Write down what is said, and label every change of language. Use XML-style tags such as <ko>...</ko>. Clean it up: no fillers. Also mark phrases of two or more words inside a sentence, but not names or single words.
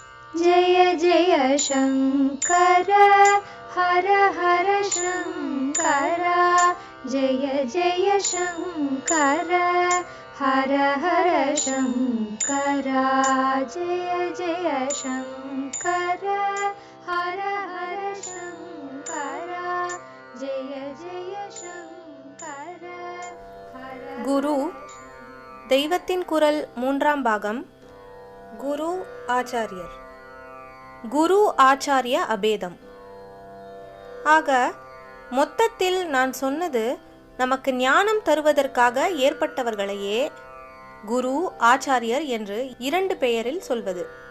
<sa>जय जय शङ्कर हर हर शङ्कर जय जय शङ्कर हर हर शङ्कर जय जय शङ्कर हर हर शङ्कर जय जय शङ्कर</sa> <ta>குரு தெய்வத்தின் குரல் 3ஆம் பாகம். குரு ஆச்சாரியர். குரு ஆச்சாரிய அபேதம். ஆக மொத்தத்தில் நான் சொன்னது, நமக்கு ஞானம் தருவதற்காக ஏற்பட்டவர்களையே குரு ஆச்சாரியர் என்று 2 பெயரில் சொல்வது.</ta>